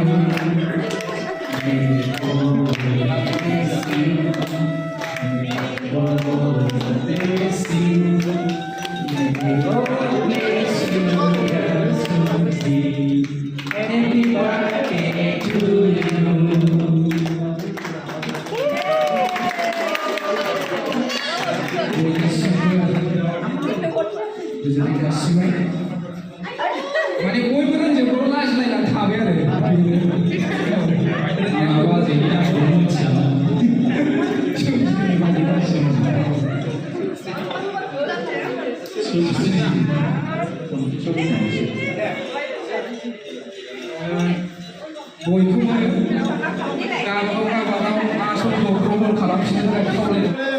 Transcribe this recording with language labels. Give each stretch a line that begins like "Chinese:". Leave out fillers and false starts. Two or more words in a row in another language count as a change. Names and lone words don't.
English: May God bless you. May God bless you. May God bless you. Happy birthday to you.
Bodo: गोजोननाय जासिबाय माने बयबो रोंजोबो लाजिलायनानै थाबाय आरो बाजैनि आखौ मिथियामोन बयखौबो गावबागाव आसलखौ प्रमट खालामफिननो थाखाय खावलायदों